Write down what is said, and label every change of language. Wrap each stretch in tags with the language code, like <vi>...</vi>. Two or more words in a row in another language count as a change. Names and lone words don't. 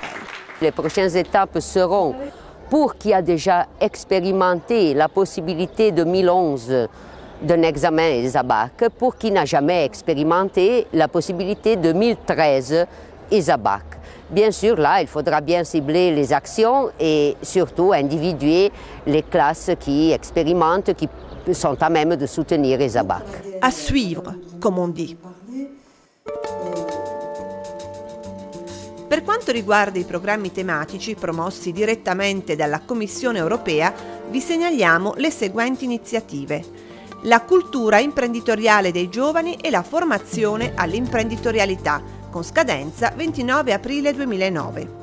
<fr>Les prochaines étapes seront, pour qui a déjà expérimenté la possibilité 2011 d'un examen ESABAC, pour qui n'a jamais expérimenté la possibilité 2013 ESABAC. Bien sûr, là, il faudra bien cibler les actions et surtout individuer les classes qui expérimentent, qui sont à même de soutenir ESABAC. À suivre, comme on dit.</fr> <it>Per quanto riguarda i programmi tematici promossi direttamente dalla Commissione europea, vi segnaliamo le seguenti iniziative: la cultura imprenditoriale dei giovani e la formazione all'imprenditorialità, con scadenza 29 aprile 2009.</it>